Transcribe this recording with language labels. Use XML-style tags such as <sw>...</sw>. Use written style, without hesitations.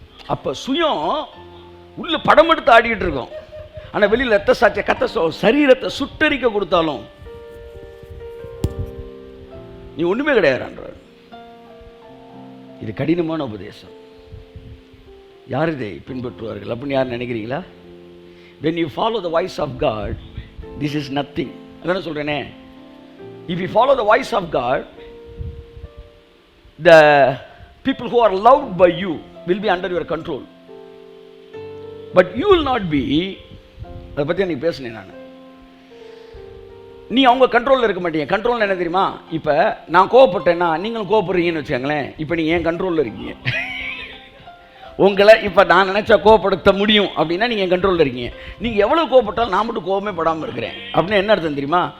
<ta>அப்ப சுயம் உள்ள படம் எடுத்து ஆடிக்கிட்டு இருக்கோம். ஆனா வெளியில் ரத்த சாட்சிய கத்த சரீரத்தை சுட்டரிக்க கொடுத்தாலும் நீ ஒண்ணுமே கிடையாது. இது கடினமான உபதேசம். யார் இதை பின்பற்றுவார்கள் அப்படின்னு யார் நினைக்கிறீங்களா?</ta> <en>when you follow the voice of God, this is nothing.</en> <ta>அதான் சொல்றேனே,</ta> <en>if you follow the voice of God, the people who are loved by you will be under your control, but you will not be.</en> <ta>அதை பற்றி எனக்கு பேசுனேன் நான். நீ அவங்க கண்ட்ரோலில் இருக்க மாட்டீங்க. கண்ட்ரோல் என்ன தெரியுமா? இப்போ நான் கோவப்பட்டேன்னா நீங்களும் கோவப்படுறீங்கன்னு வச்சுக்கோங்களேன். இப்போ நீங்கள் ஏன் கண்ட்ரோலில் இருக்கீங்க. உங்களை இப்போ நான் நினச்சா கோவப்படுத்த முடியும் அப்படின்னா நீங்கள் என் கண்ட்ரோலில் இருக்கீங்க. நீங்கள் எவ்வளோ கோவப்பட்டாலும் நான் மட்டும் கோவமே படாமல் இருக்கிறேன் அப்படின்னு என்ன அர்த்தம் தெரியுமா?</ta>